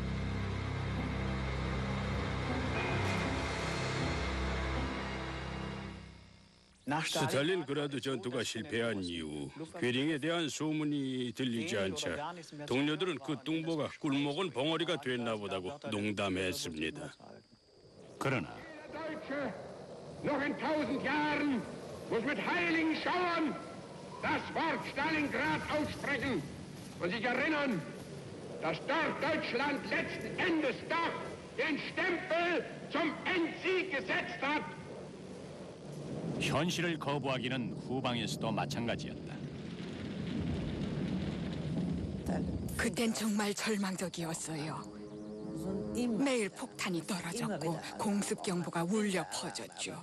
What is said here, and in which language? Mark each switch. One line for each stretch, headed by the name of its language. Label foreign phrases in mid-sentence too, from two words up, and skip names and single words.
Korean: 스탈린그라드 전투가 실패한 이후 괴링에 대한 소문이 들리지 않자 동료들은 그 뚱보가 꿀먹은 벙어리가 됐나 보다고 농담했습니다. 그러나
German: Deutsche noch in 1000 Jahren muss mit heiligen Schauern das Wort Stalingrad aussprechen und sich erinnern, dass dort Deutschland letzten Endes doch den Stempel zum Endsieg gesetzt hat.
Korean: 현실을 거부하기는 후방에서도 마찬가지였다. 그땐 정말 절망적이었어요. 매일 폭탄이 떨어졌고 공습 경보가 울려 퍼졌죠.